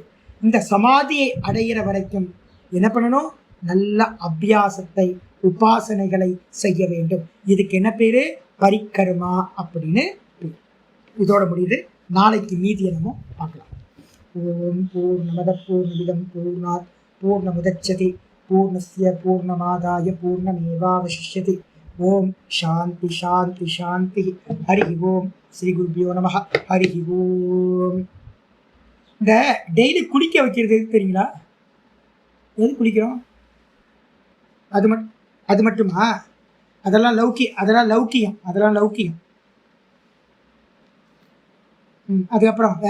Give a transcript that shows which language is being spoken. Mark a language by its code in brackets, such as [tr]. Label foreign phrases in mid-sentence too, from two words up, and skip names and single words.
[ta] இந்த சமாதியை அடையிற வரைக்கும் என்ன பண்ணணும்? நல்ல அபியாசத்தை உபாசனைகளை செய்ய வேண்டும். இதுக்கு என்ன பேரு? பரிகர்மா அப்படின்னு பேர். இதோட முடியுது. நாளைக்கு மீதியை நம்ம பார்க்கலாம். [sa] ओम् पूर्णमदः पूर्णमिदम् पूर्णात् पूर्णमुदच्यते पूर्णस्य पूर्णमादाय पूर्णमेवावशिष्यते. ओम् शान्तिः शान्तिः शान्तिः। हरि ओम्. श्री गुरुभ्यो नमः। हरि ओम्. [ta] இந்த டெய்லி குளிக்க வைக்கிறது எது தெரியுங்களா? எது குளிக்கிறோம்? அது மட்டுமா? அதெல்லாம் லௌக்கியம். அதுக்கப்புறம் வேற என்ன?